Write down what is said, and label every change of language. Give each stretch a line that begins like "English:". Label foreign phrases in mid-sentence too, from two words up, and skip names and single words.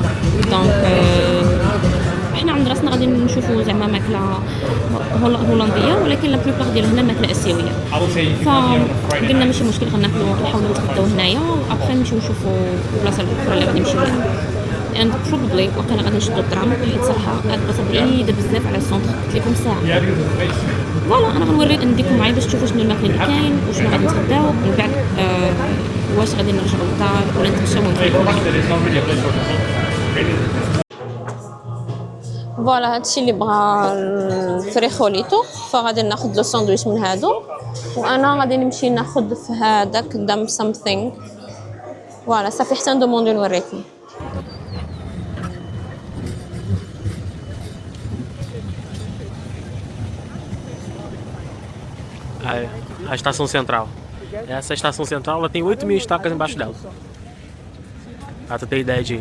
Arabic: دونك حنا عند راسنا غادي نشوفوا زعما ماكله هولنديه، ولكن لا بلوبار ديال هنا ماكله اسيويه، فقلنا ماشي مشكل غناكلوا نحاولوا نتغداو هنايا وابخي نمشيو نشوفوا البلاصه الاخرى اللي غادي نمشيو لها.
English: and probably
Arabic: وقيلا غادي نشدو الدرام حيت صراحه هاد البلاصه بعيده بزاف على السونتر، قلت لكم ساعه. فوالا انا غنوري نديكم معايا باش تشوفوا شنو الماكله اللي كاين وشنو غادي نتغداو، ومن بعد واش غادي نرجعوا للدار ولا نتمشاو ونرجعوا. فوالا هادشي اللي بغا الفريخوليتو، فغادي ناخذ لو ساندويتش من هادو، وانا غادي نمشي ناخذ في هذاك دام سامثينغ. فوالا صافي حتى ندوموندو نوريكم.
Portuguese: A estação central. Essa estação central ela tem 8.000 estacas embaixo dela. Pra tu ter ideia de...